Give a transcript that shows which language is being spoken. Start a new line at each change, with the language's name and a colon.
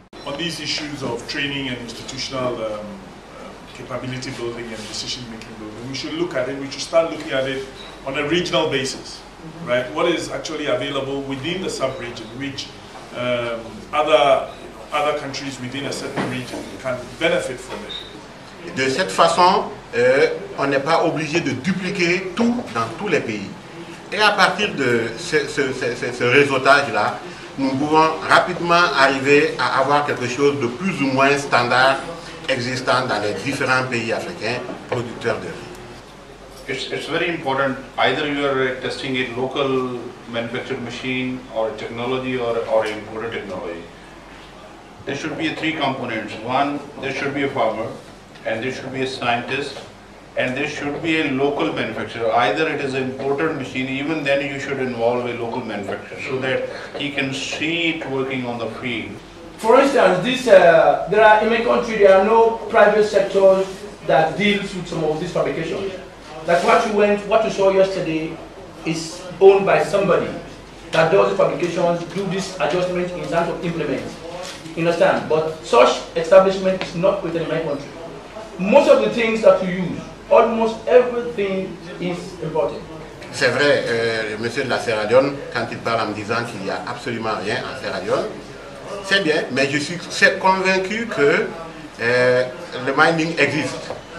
English: On these issues of training and institutional capability building and decision-making building, we should look at it, we should start looking at it on a regional basis, right? What is actually available within the sub-region, which other countries within a certain region can benefit from it.
French: De cette façon, on n'est pas obligé de dupliquer tout dans tous les pays. Et à partir de ce réseautage-là, nous pouvons rapidement arriver à avoir quelque chose de plus ou moins standard existant dans les différents pays africains producteurs de riz.
English: It's very important, either you are testing a local manufactured machine or technology or imported technology. There should be three components. One, there should be a farmer, and there should be a scientist, and there should be a local manufacturer. Either it is an imported machine, even then you should involve a local manufacturer so that he can see it working on the field. For instance, in my country there are no private sectors that deals with some of these fabrications. Like what you saw yesterday is owned by somebody that does the fabrications, do this adjustment in terms of implement. You understand? But such establishment is not within my country. Most of the things that you use, almost everything is imported.
French: C'est vrai, le monsieur de la Sierra Leone, quand il parle en me disant qu'il n'y a absolument rien en Sierra Leone, c'est bien, mais je suis convaincu que le mining existe.